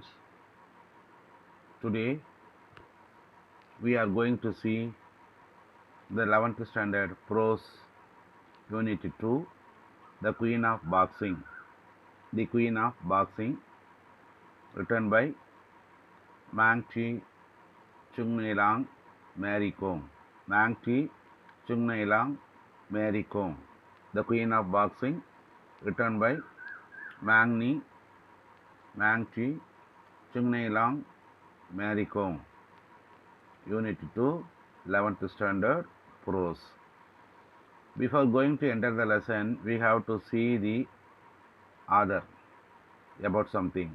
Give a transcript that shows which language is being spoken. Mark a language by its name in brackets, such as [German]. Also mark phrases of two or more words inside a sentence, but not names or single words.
[English] Today we are going to see the 11th standard prose unit 2, The Queen of Boxing. The Queen of Boxing, written by Mang Chi Chung Nei Lang, Mary Kom. Mang Chi Chung Nei Lang, Mary Kom. The Queen of Boxing, written by Mang Chi Chung Nei Lang, Mary Kom. Unit 2, 11th standard prose. Before going to enter the lesson, we have to see the author about something.